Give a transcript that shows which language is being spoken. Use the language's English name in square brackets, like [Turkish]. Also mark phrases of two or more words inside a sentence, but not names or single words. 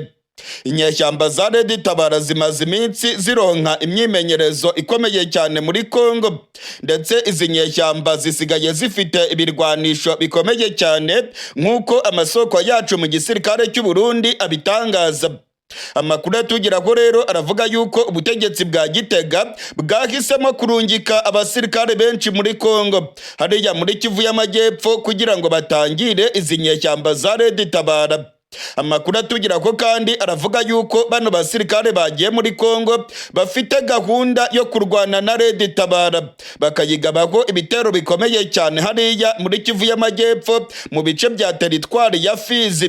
[Rundi] Inyeshyamba za Red Tabara zimaze iminsi zironka imyimenyerezo ikomeye cyane muri Kongo, ndetse izi nyeshyamba zisigaye zifite ibirwanisho bikomeye cyane nk'uko amasoko yacu mu gisirikare cy'u Burundi abitangaza. Amakuru atugeraho rero aravuga yuko ubutegetsi bwa Gitega bwahisemo kurungika abasirikare benshi muri Kongo hariya muri Kivu y'Amajyepfo kugira ngo batangire izi nyeshyamba za Red Tabara. Amakuru atugeraho kandi aravuga yuko bano basirikare bagiye muri Kongo bafite gahunda yo kurwana na Red Tabara bakayigabaho ibitero bikomeye cyane hariya muri Kivu y'Amajyepfo mu bice bya teritwari ya Fizi.